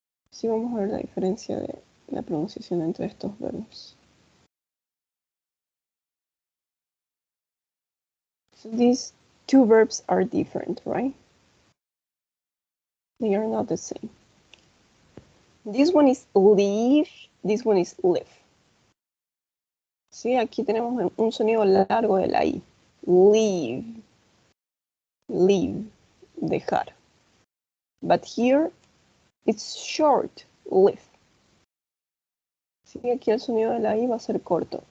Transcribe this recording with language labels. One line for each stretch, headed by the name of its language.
Spanish: Sí, vamos a ver la diferencia de la pronunciación entre estos verbos.
English: So these two verbs are different, right? They are not the same. This one is leave, this one is live.
Spanish: Sí, aquí tenemos un sonido largo de la I.
English: Leave. Leave.
Spanish: Dejar.
English: But here, it's short. Live.
Spanish: Sí, aquí el sonido de la I va a ser corto.